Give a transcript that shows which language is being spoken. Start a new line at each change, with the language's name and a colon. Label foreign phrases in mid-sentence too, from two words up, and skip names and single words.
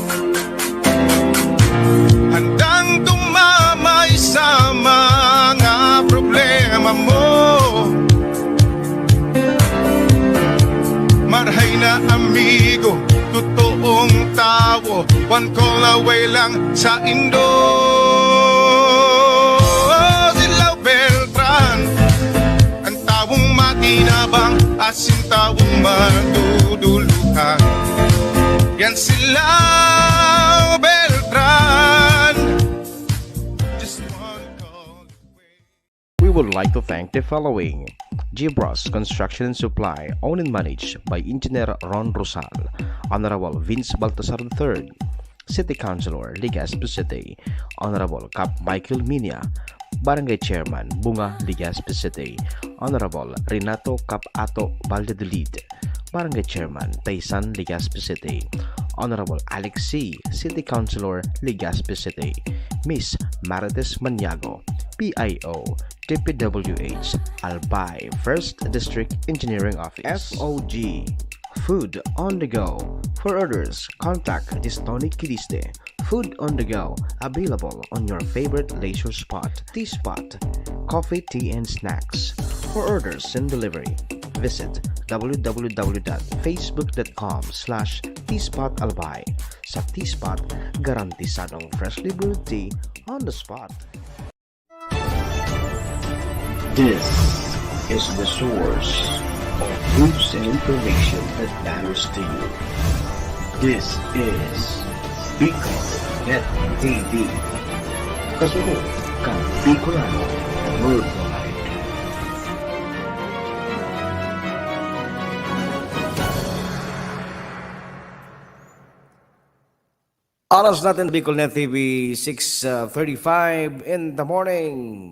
Filipino: Handang dumamay sa mga problema mo.
Bikol: Marhay na amigo, totoong tao,
English: one call away
Bikol: lang sa Indo. Sila Beltran, ang tawong matinabang, asin tawong maduduluhan. Yan sila Beltran,
English: just one call away. We would like to thank the following: Gibros Construction and Supply, owned and managed by Engineer Ron Rosal, Honorable Vince Baltasar III, City Councilor Legazpi City, Honorable Cap Michael Minia, Barangay Chairman Bunga Legazpi City, Honorable Renato Cap Ato Valladolid, Barangay Chairman Taysan Legazpi City, Honorable Alex C., City Councilor Legazpi City, Miss Marites Maniago, PIO, DPWH, Albay 1st District Engineering Office, FOG, Food on the Go. For orders, contact Distoni Kiliste. Food on the go, available on your favorite leisure spot, tea spot, coffee, tea, and snacks. For orders and delivery, visit www.facebook.com/teaspotalbay.
Bikol: Sa Teaspot, garantisadong
English: freshly brewed tea on the spot. This is the source of news and information that matters to you. This is Bicol Net TV.
Bikol: Kasunod kang Bicolano Worldwide.
Filipino: Oras natin Bicol Net TV 6:35
English: in the morning.